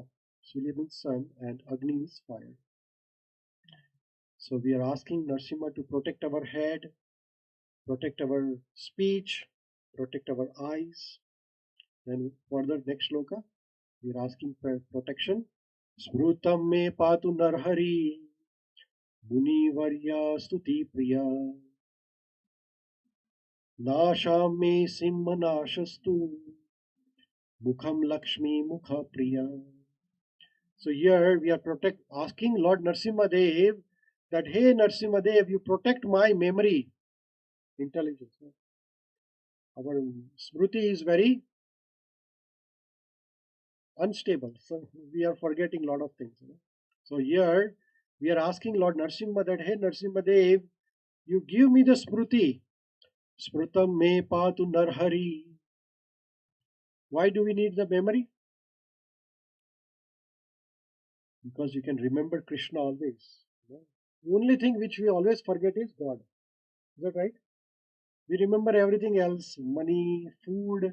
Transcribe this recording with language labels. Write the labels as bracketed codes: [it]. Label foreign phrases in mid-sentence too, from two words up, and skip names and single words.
[en] Surya means sun and Agni is fire. So we are asking Narsimha to protect our head, protect our speech, protect our eyes. Then further next shloka, we are asking for protection. [sa] Smrutam me patu narhari Munivarya stuti priya Nasham me simha nashastu Mukham Lakshmi Mukha Priya. [en] So here we are asking Lord Narsimha Dev that, hey Narsimha Dev, you protect my memory, intelligence. Our smruti is very unstable, so we are forgetting a lot of things. So here we are asking Lord Narsimha that, hey Narsimha Dev, you give me the smruti. [sa] Smrutam me patu narhari. [en] Why do we need the memory? Because you can remember Krishna always. Only thing which we always forget is God. Is that right? We remember everything else, money, food.